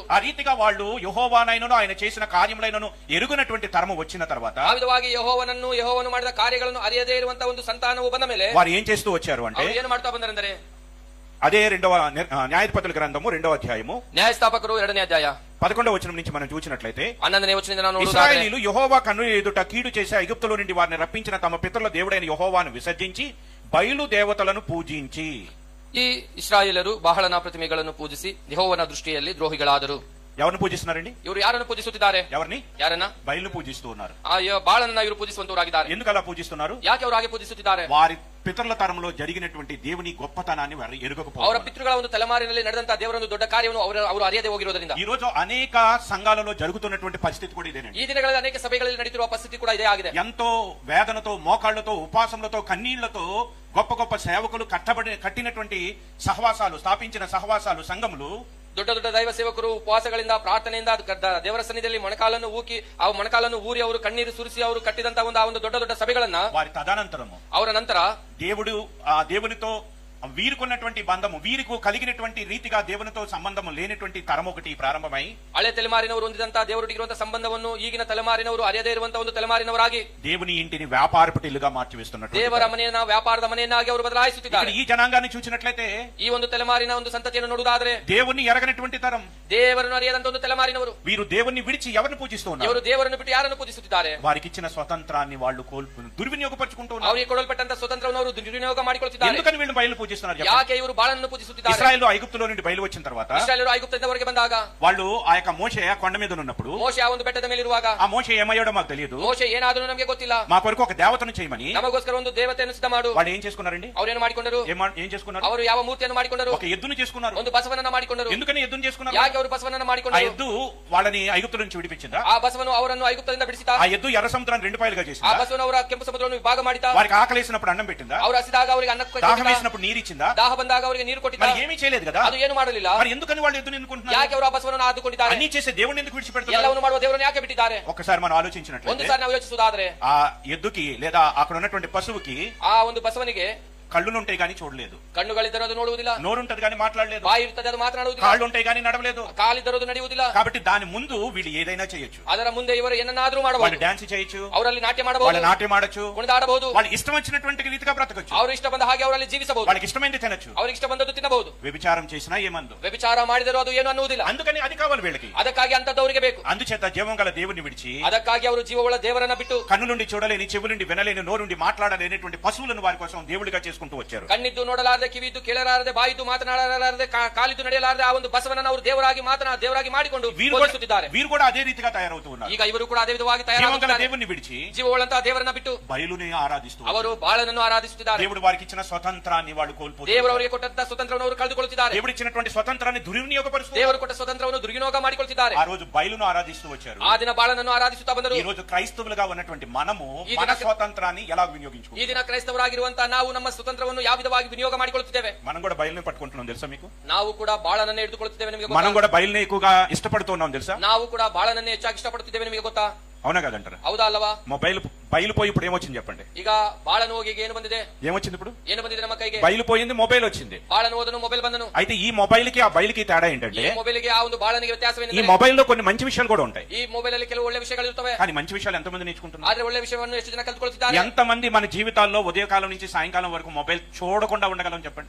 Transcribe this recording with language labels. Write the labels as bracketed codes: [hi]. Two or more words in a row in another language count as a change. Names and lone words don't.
[te] ఆ రీతిగా వాళ్ళు యెహోవానైనను ఆయన చేసిన కార్యములైనను ఎరుగనటువంటి తరము వచ్చిన తర్వాత [kn] ಆ ವಿಧವಾಗಿ ಯೆಹೋವನು ಮಾಡಿದ ಕಾರ್ಯಗಳನ್ನು ಅರಿಯದೇ ಇರುವಂತ ಒಂದು ಸಂತಾನವು ಬಂದ ಮೇಲೆ [te] వారు ఏం చేస్తూ వచ్చారు అంటే, [kn] ಅವರು ಏನು ಮಾಡ್ತಾ ಬಂದರೆಂದರೆ, [te] అదే న్యాయాధిపతుల గ్రంథము 2వ అధ్యాయము [kn] ನ್ಯಾಯಸ್ಥಾಪಕರು 2ನೇ ಅಧ್ಯಾಯ [te] 11వ వచనం నుంచి మనం చూసినట్లయితే, [kn] 11ನೇ వచನದಿಂದ ನಾವು ನೋಡುವುದಾದರೆ, [te] ఇశ్రాయేలీలు యెహోవా కన్నుల ఎదుట కీడు చేసి ఐగుప్తులో నుండి వారిని రప్పించిన తమ పితరుల దేవుడైన యెహోవాను విసర్జించి బయలు దేవతలను పూజించి, [kn] ಈ ಇಸ್ರಾಯೇಲರು ಬಹಳನ ಪ್ರತಿಮೆಗಳನ್ನು ಪೂಜಿಸಿ ಯೆಹೋವನ ದೃಷ್ಟಿಯಲ್ಲಿ ದ್ರೋಹಿಗಳಾದರು. [te] ఎవరిని పూజిస్తున్నారండి? [kn] ಇವರು ಯಾರನ್ನು ಪೂಜಿಸುತ್ತಿದ್ದಾರೆ? [te] ఎవరిని? [kn] ಯಾರನ್ನ? [te] బయలు పూజిస్తూ ఉన్నారు. [kn] ಆ ಬಾಳನನ್ನ ಇವರು ಪೂಜಿಸುವಂತವರಾಗಿದ್ದಾರೆ. [te] ఎందుకు అలా పూజిస్తున్నారు? [kn] ಯಾಕೆ ಅವರು ಹಾಗೆ ಪೂಜಿಸುತ್ತಿದ್ದಾರೆ? [te] వారి పితరుల తరంలో జరిగినటువంటి దేవుని గొప్పతనాన్ని వారు [kn] ಅವರ [te] ఎరుగకపోవడం. [kn] ಪಿತೃಗಳ ಒಂದು ತಲೆಮಾರಿನಲ್ಲಿ ನಡೆದಂತಹ ದೇವರ ಒಂದು ದೊಡ್ಡ ಕಾರ್ಯವನ್ನು ಅವರು ಅರಿಯದೆ ಹೋಗಿರುವುದರಿಂದ [te] ఈ రోజు అనేక సంఘాలలో జరుగుతున్నటువంటి పరిస్థితి కూడా ఇదేనండి. [kn] ಈ ದಿನಗಳಲ್ಲಿ ಅನೇಕ ಸಭೆಗಳಲ್ಲಿ ನಡೀತಿರುವ ಪರಿಸ್ಥಿತಿ ಕೂಡ ಇದೇ ಆಗಿದೆ. [te] ఎంతో వేదనతో, మోకాళ్లతో, ఉపాసములతో, కన్నీళ్లతో గొప్ప గొప్ప సేవకులు కట్టినటువంటి సహవాసాలు, స్థాపించిన సహవాసాలు, సంఘములు, [kn] ದೊಡ್ಡ ದೊಡ್ಡ ದೈವ ಸೇವಕರು ಉಪವಾಸಗಳಿಂದ ಪ್ರಾರ್ಥನೆಯಿಂದ ದೇವರ ಸನ್ನಿಧಿಯಲ್ಲಿ ಮೊಣಕಾಲನ್ನು ಊರಿ ಅವರು ಕಣ್ಣೀರು ಸುರಿಸಿ ಅವರು ಕಟ್ಟಿದಂತಹ ಒಂದು ದೊಡ್ಡ ದೊಡ್ಡ ಸಭೆಗಳನ್ನ [te] వారి తదనంతరము [kn] ಅವರ ನಂತರ [te] దేవునితో వీరికున్నటువంటి బంధము, వీరికి కలిగినటువంటి రీతిగా దేవునితో సంబంధము లేనటువంటి తరం ఒకటి ప్రారంభమై, [kn] ಹಳೆ ತಲೆಮಾರಿನವರು ಹೊಂದಿದಂತಹ ದೇವರೊಟ್ಟಿಗಿರುವಂತಹ ಸಂಬಂಧವನ್ನು ಈಗಿನ ತಲೆಮಾರಿನವರು ಅರಿಯದೇ ಇರುವಂತಹ ಒಂದು ತಲೆಮಾರಿನವರಾಗಿ [te] దేవుని ఇంటిని వ్యాపారపటిలుగా మార్చివేస్తున్నట్టు [kn] ದೇವರ ಮನೆಯನ್ನ ವ್ಯಾಪಾರದ ಮನೆಯನ್ನಾಗಿ ಅವರು ಬದಲಾಯಿಸುತ್ತಿದ್ದಾರೆ. [te] ఈ జనాంగాన్ని చూసినట్లయితే, [kn] ಈ ಒಂದು ತಲೆಮಾರಿನ ಒಂದು ಸಂತತಿಯನ್ನು ನೋಡುವುದಾದ್ರೆ, [te] దేవుని ఎరగనటువంటి తరం, [kn] ದೇವರನ್ನು ಅರಿಯದಂತ ಒಂದು ತಲೆಮಾರಿನವರು, [te] వీరు దేవుని విడిచి ఎవరిని పూజిస్తూ ఉన్నారు? [kn] ಇವರು ದೇವರನ್ನು ಬಿಟ್ಟು ಯಾರನ್ನು ಪೂಜಿಸುತ್ತಿದ್ದಾರೆ? [te] వారికి ఇచ్చిన స్వతంత్రాన్ని వాళ్ళు దుర్వినియోగపరుచుకుంటూ ఉన్నారు. [kn] ಅವರಿಗೆ ಕೊಡಲ್ಪಟ್ಟಂತ ಸ್ವತಂತ್ರವನ್ನು ಅವರು ದುರ್ವಿನಿಯೋಗ ಮಾಡಿಕೊಳ್ಳುತ್ತಿದ್ದಾರೆ. [te] ఎందుకని వీళ్ళు బయలు పూజిస్తున్నారు చెప్పండి? [kn] ಯಾಕೆ ಇವರು ಬಾಳನನ್ನು ಪೂಜಿಸುತ್ತಿದ್ದಾರೆ? [te] ఇశ్రాయేలు ఐగుప్తులో నుండి బయలు వచ్చిన తర్వాత [kn] ಇಸ್ರಾಯೇಲರು ಐಗುಪ್ತದಿಂದ ಹೊರಗೆ ಬಂದಾಗ [te] వాళ్ళు ఆ యొక్క మోషే కొండ మీద ఉన్నప్పుడు [kn] ಮೋಶೆ ಆ ಒಂದು ಬೆಟ್ಟದ ಮೇಲೆ ಇರುವಾಗ [te] ఆ మోషే ఏమయ్యాడో మాకు తెలియదు. [kn] ಮೋಶೆ ಏನಾದರೂ ನಮಗೆ ಗೊತ್ತಿಲ್ಲ. [te] మా కొరకు ఒక దేవతను చేయమని [kn] ನಮಗೋಸ್ಕರ ಒಂದು ದೇವತೆಯನ್ನು ಸಿದ್ಧ ಮಾಡು. [te] వాళ్ళు ఏం చేసుకున్నారండి? [kn] ಅವರೇನು ಮಾಡಿಕೊಂಡರು? [te] ఏం చేసుకున్నారు? [kn] ಅವರು ಯಾವ ಮೂರ್ತಿಯನ್ನು ಮಾಡಿಕೊಂಡರು? [te] ఒక ఎద్దును చేసుకున్నారు. [kn] ಒಂದು ಬಸವನನ್ನ ಮಾಡಿಕೊಂಡರು. [te] ఎందుకని ఎద్దును చేసుకున్నారు? [kn] ಯಾಕೆ ಅವರು ಬಸವನನ್ನ [te] ఆ [kn] ಮಾಡಿಕೊಂಡರು? [te] ఎద్దు వాళ్ళని ఐగుప్తు నుంచి విడిపించిందా? [kn] ಆ ಬಸವನು ಅವರನ್ನು ಐಗುಪ್ತದಿಂದ ಬಿಡಿಸಿತಾ? [te] ఆ ఎద్దు ఎర్ర సముద్రాన్ని రెండు పాయలుగా [kn] ಆ [te] చేసిందా? [kn] ಬಸವನು ಅವರ ಕೆಂಪು ಸಮುದ್ರವನ್ನು ವಿಭಾಗ ಮಾಡಿತಾ? [te] వారికి ఆకలేసినప్పుడు అన్నం పెట్టిందా? [kn] ಅವರು ಹಸಿದಾಗ ಅವರಿಗೆ ಅನ್ನ [te] దాహం [kn] ಕೊಟ್ಟಿತಾ? [te] వేసినప్పుడు నీరు ఇచ్చిందా? [kn] ದಾಹ ಬಂದಾಗ ಅವರಿಗೆ ನೀರು ಕೊಟ್ಟಿತಾ? [te] మరి ఏమీ చేయలేదు కదా. [kn] ಅದು ಏನು ಮಾಡಲಿಲ್ಲ. [te] మరి ఎందుకని వాళ్ళు ఎద్దును ఎన్నుకుంటున్నారు? [kn] ಯಾಕೆ ಅವರು ಆ ಬಸವನನ್ನು ಆದುಕೊಂಡಿದ್ದಾರೆ? [te] అన్ని చేసే దేవుడిని ఎందుకు విడిచిపెడుతున్నారు? [kn] ಎಲ್ಲವನ್ನು ಮಾಡುವ ದೇವರನ್ನು ಯಾಕೆ ಬಿಟ್ಟಿದ್ದಾರೆ? [te] ఒక్కసారి మనం [kn] ಒಂದು [te] ఆలోచించినట్లయితే [kn] ಸಾರಿ ನಾವು ಯೋಚಿಸುವುದಾದ್ರೆ [te] ఆ ఎద్దుకి లేదా అక్కడ ఉన్నటువంటి పశువుకి [kn] ಆ ಒಂದು ಬಸವನಿಗೆ [te] కళ్ళునుంటాయి కానీ చూడలేదు, [kn] ಕಣ್ಣುಗಳಿದ್ದರೂ ಅದು ನೋಡುವುದಿಲ್ಲ, [te] నోరుంటది కానీ మాట్లాడలేదు, [kn] ಬಾಯಿ ಇರ್ತದೆ ಅದು ಮಾತನಾಡುವುದಿಲ್ಲ, [te] కాళ్ళు ఉంటాయి కానీ నడవలేదు. [kn] ಕಾಲಿದ್ದರೂ ಅದು ನಡೆಯುವುದಿಲ್ಲ. [te] కాబట్టి దాని ముందు వీళ్ళు ఏదైనా చేయొచ్చు. [kn] ಅದರ ಮುಂದೆ ಇವರು ಏನನ್ನಾದ್ರೂ [te] వాళ్ళు [kn] ಮಾಡಬಹುದು. [te] డాన్స్ చేయొచ్చు, [kn] ಅವರಲ್ಲಿ ನಾಟ್ಯ [te] వాళ్ళు [kn] ಮಾಡಬಹುದು, [te] నాట్యం ఆడొచ్చు, [kn] ಕುಣಿದಾಡಬಹುದು, [te] వాళ్ళు ఇష్టం వచ్చినటువంటి రీతిగా బ్రతకొచ్చు, [kn] ಅವರು ఇಷ್ಟ ಬಂದ ಹಾಗೆ ಅವರಲ್ಲಿ ಜೀವಿಸಬಹುದು, [te] వాళ్ళకి ఇష్టమైంది తినొచ్చు. [kn] ಅವರಿಗೆ ಇಷ್ಟ ಬಂದದ್ದು ತಿನ್ನಬಹುದು. [te] వ్యభిచారం చేసినా ఏమందు. [kn] ವ್ಯಭಿಚಾರ ಮಾಡಿದರೂ ಅದು ಏನು ಅನ್ನುವುದಿಲ್ಲ. [te] అందుకని అది కావాలి వీళ్ళకి. [kn] ಅದಕ್ಕಾಗಿ ಅಂತದ್ದವರಿಗೆ ಬೇಕು. [te] అందుచేత జీవం గల దేవుని విడిచి [kn] ಅದಕ್ಕಾಗಿ ಅವರು ಜೀವವುಳ್ಳ ದೇವರನ್ನ ಬಿಟ್ಟು [te] కన్నులుండి చూడలేని, చెవులుండి వినలేని, నోరుండి మాట్లాడలేనటువంటి పశువులను వారి కోసం దేవుడిగా చేసుకుంటూ వచ్చారు. [kn] ಕಣ್ಣಿದ್ದು ನೋಡಲಾರದೆ, ಕಿವಿದ್ದು ಕೇಳಲಾರದೆ, ಬಾಯಿದ್ದು ಮಾತನಾಡಲಾರದೆ, ಕಾಲಿದ್ದು ನಡೆಯಲಾರದೆ ಆ ಒಂದು ಬಸವನನ್ನು ಅವರು ದೇವರಾಗಿ ಮಾಡಿಕೊಂಡು ಪೂಜಿಸುತ್ತಿದ್ದಾರೆ. [te] వీరు కూడా అదే రీతిగా తయారవుతూ ఉన్నారు. [kn] ಈಗ ಇವರು ಕೂಡ ಅದೇ ವಿಧವಾಗಿ [te] జీవం గల [kn] ತಯಾರಾಗುತ್ತಿದ್ದಾರೆ. [te] దేవుని విడిచి [kn] ಜೀವವುಳ್ಳಂತಹ ದೇವರನ್ನ ಬಿಟ್ಟು [te] బయలునే ఆరాధిస్తూ [kn] ಅವರು ಬಾಳನನ್ನು ಆರಾಧಿಸುತ್ತಿದ್ದಾರೆ. [te] దేవుడు వారికి ఇచ్చిన స్వతంత్రాన్ని వాళ్ళు కోల్పోతున్నారు. [kn] ದೇವರು ಅವರಿಗೆ ಕೊಟ್ಟಂತಹ ಸ್ವತಂತ್ರವನ್ನು ಅವರು ಕಳೆದುಕೊಳ್ಳುತ್ತಿದ್ದಾರೆ. [te] దేవుడు ఇచ్చినటువంటి స్వతంత్రాన్ని దుర్వినియోగపరుస్తూ [kn] ದೇವರು ಕೊಟ್ಟ ಸ್ವತಂತ್ರವನ್ನು ದುರ್ವಿನಿಯೋಗ ಮಾಡಿಕೊಳ್ಳುತ್ತಿದ್ದಾರೆ. [te] ఆ రోజు బయలును ఆరాధిస్తూ వచ్చారు. [kn] ಆ ದಿನ ಬಾಳನನ್ನು ಆರಾಧಿಸುತ್ತಾ ಬಂದರು. [te] ఈ రోజు క్రైస్తవులుగా ఉన్నటువంటి మనము ఈ మన దిన- స్వతంత్రాన్ని ఎలా [kn] ಈ [te] వినియోగించుకుంటాం? [kn] ದಿನ ಕ್ರೈಸ್ತವರಾಗಿರುವಂತಹ ನಾವು ನಮ್ಮ ಸ್ವತಂತ್ರವನ್ನು ಯಾವ ವಿಧವಾಗಿ ವಿನಿಯೋಗ ಮಾಡಿಕೊಳ್ಳುತ್ತಿದ್ದೇವೆ? [te] మనం కూడా బయలుని పట్టుకుంటున్నాం తెలుసా మీకు? [kn] ನಾವು ಕೂಡ ಬಾಳನನ್ನೇ ಹಿಡಿದುಕೊಳ್ಳುತ್ತಿದ್ದೇವೆ, ನಿಮಗೆ [te] మనం [kn] ಗೊತ್ತಾ? [te] కూడా బయలుని ఎక్కువగా ఇష్టపడుతున్నాం తెలుసా? [kn] ನಾವು ಕೂಡ ಬಾಳನನ್ನೇ ಹೆಚ್ಚಾಗಿ ಇಷ್ಟಪಡುತ್ತಿದ್ದೇವೆ, ನಿಮಗೆ ಗೊತ್ತಾ? [te] అవునా కదంటారా? [kn] ಹೌದಾ ಅಲ್ಲವಾ? [te] బయలు పోయి ఇప్పుడు ఏమొచ్చింది చెప్పండి? [kn] ಈಗ ಬಾಳನ ಹೋಗಿ ಏನು ಬಂದಿದೆ? [te] ఏమొచ్చింది ఇప్పుడు? [kn] ಏನು ಬಂದಿದೆ ನಮ್ಮ ಕೈಗೆ? [te] బయలు పోయింది, మొబైల్ వచ్చింది. [kn] ಬಾಳನ ಹೋದನು, ಮೊಬೈಲ್ ಬಂದನು. [te] అయితే ఈ మొబైల్ కి ఆ బయలుకి తేడా ఏంటంటే [kn] ಈ ಮೊಬೈಲ್ಗೆ ಆ ಒಂದು ಬಾಳನಿಗೆ [te] ఈ [kn] ವ್ಯತ್ಯಾಸವೇನೆಂದರೆ [te] మొబైల్ లో కొన్ని మంచి విషయాలు కూడా ఉంటాయి. [kn] ಈ ಮೊಬೈಲ್ ಅಲ್ಲಿ ಕೆಲವು ಒಳ್ಳೆ ವಿಷಯಗಳು ಇರ್ತವೆ. [te] కానీ మంచి విషయాలు ఎంతమంది నేర్చుకుంటున్నారు? [kn] ಆದ್ರೆ ಒಳ್ಳೆ ವಿಷಯವನ್ನು ಎಷ್ಟು ಜನ ಕಲ್ತುಕೊಳ್ತಿದ್ದಾರೆ? [te] ఎంతమంది మన జీవితాల్లో ఉదయకాలం నుంచి సాయంకాలం వరకు మొబైల్ చూడకుండా ఉండగలం చెప్పండి?